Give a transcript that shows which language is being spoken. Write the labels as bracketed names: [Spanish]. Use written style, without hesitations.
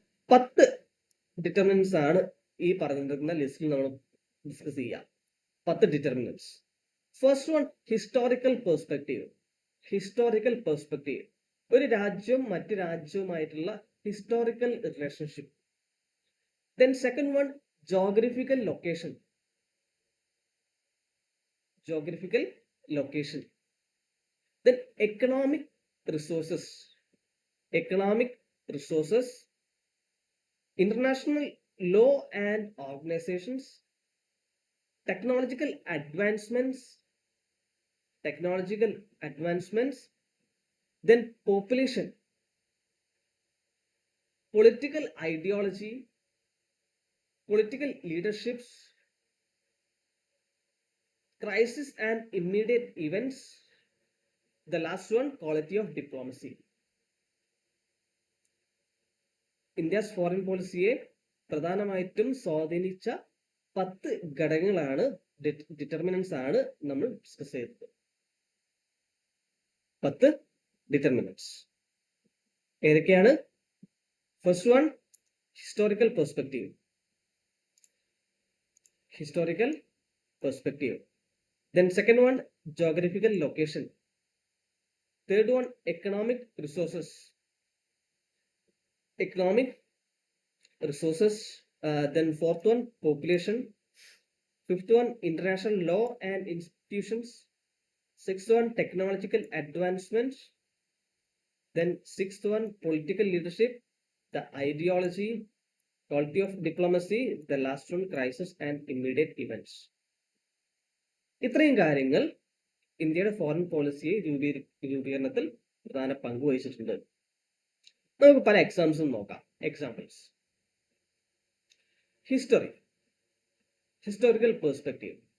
[Malayalam] 10 determinants ആണ് ഈ പറഞ്ഞിരിക്കുന്ന ലിസ്റ്റിൽ നമ്മൾ ഡിസ്കസ് ചെയ്യാം. 10 determinants. [English] First one, historical perspective. Historical perspective, [Malayalam] ഒരു രാജ്യവും മറ്റു രാജ്യവുമായിട്ടുള്ള historical relationship. [English] Then second one, geographical location. Geographical location. Then economic resources. Economic resources. International law and organizations. Technological advancements. Technological advancements. Then population. Political ideology. Political leaderships, crisis and immediate events. The last one, quality of diplomacy. [Malayalam] India's foreign policyയെ പ്രധാനമായിട്ടും സ്വാധീനിച്ച 10 ഘടകങ്ങളാണ്, determinants ആണ് നമ്മൾ discuss ചെയ്തത്. 10 determinants ഏതൊക്കെയാണ്? [English] First one, historical perspective. Historical perspective. Then second one, geographical location. Third one, economic resources. Economic resources. Then fourth one, population. Fifth one, international law and institutions. Sixth one, technological advancements. Then sixth one, political leadership, the ideology, quality of diplomacy, the last one, crisis and immediate events. [Malayalam] ഇത്രയും കാര്യങ്ങൾ ഇന്ത്യയുടെ foreign പോളിസിയെ രൂപീകരണത്തിൽ പ്രധാന പങ്ക് വഹിച്ചിട്ടുണ്ട്. നമുക്ക് പല എക്സാമ്പിൾസും നോക്കാം. [English] Examples: history, historical perspective.